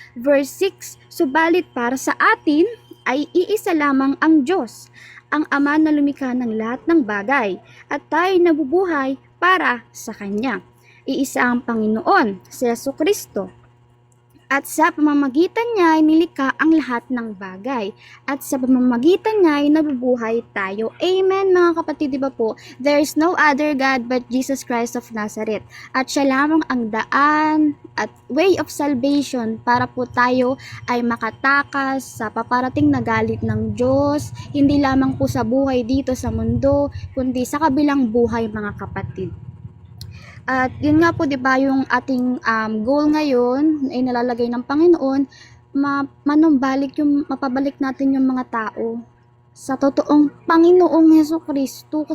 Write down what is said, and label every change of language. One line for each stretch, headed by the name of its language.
Filipino: Verse 6, subalit para sa atin ay iisa lamang ang Diyos, ang Ama na lumikha ng lahat ng bagay, at tayo nabubuhay para sa Kanya. Iisa ang Panginoon, si Jesucristo. At sa pamamagitan niya ay nilikha ang lahat ng bagay. At sa pamamagitan niya ay nabubuhay tayo. Amen mga kapatid, di ba po?
English: There is no other God but Jesus Christ of Nazareth.
Filipino: At siya lamang ang daan at
English: way of salvation
Filipino: para po tayo ay makatakas sa paparating na galit ng Diyos. Hindi lamang po sa buhay dito sa mundo, kundi sa kabilang buhay mga kapatid. At yun nga po, 'di ba, yung ating goal ngayon ay nalalagay ng Panginoon, mapabalik natin yung mga tao sa totoong Panginoong Jesucristo.